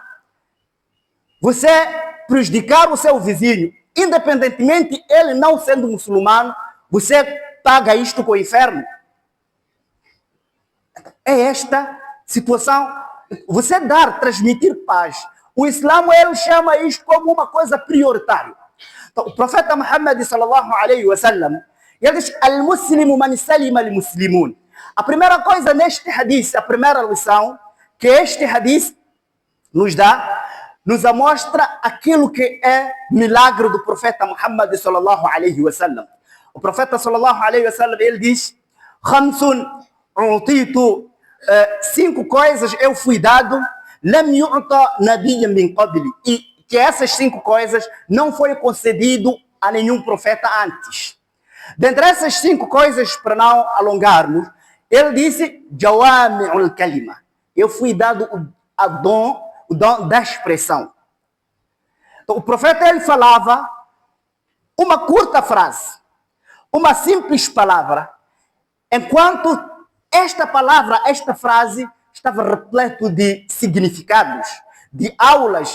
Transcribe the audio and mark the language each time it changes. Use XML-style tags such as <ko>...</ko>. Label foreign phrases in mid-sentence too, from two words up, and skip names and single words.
<pt>Você prejudicar o seu vizinho, independentemente ele não sendo muçulmano, você paga isto com o inferno. É esta situação. Você transmitir paz. O Islã, ele chama isto como uma coisa prioritária. Então, o profeta Muhammad</pt> <ar>صلى الله عليه وسلم,</ar> <pt>ele diz,</pt> <ar>المسلم من سلم المسلمون.</ar> <pt>A primeira coisa neste hadith, a primeira lição que este hadith nos dá, nos mostra aquilo que é milagre do profeta Muhammad</pt> <ar>صلى الله عليه وسلم.</ar> <pt>O profeta</pt> <ar>صلى الله عليه وسلم,</ar> <pt>ele diz,</pt> <ar>خمس أوتيت,</ar> <pt>5 coisas eu fui dado,</pt> <ar>لم يؤت نبيا من قبلي,</ar> <pt>e que essas 5 coisas não foi concedido a nenhum profeta antes. Dentre essas 5 coisas, para não alongarmos, ele disse,</pt> <ar>جوامع الكلم.</ar> <pt>Eu fui dado o dom da expressão. Então, o profeta, ele falava uma curta frase, uma simples palavra, enquanto esta palavra, esta frase, estava repleto de significados, de aulas.</pt>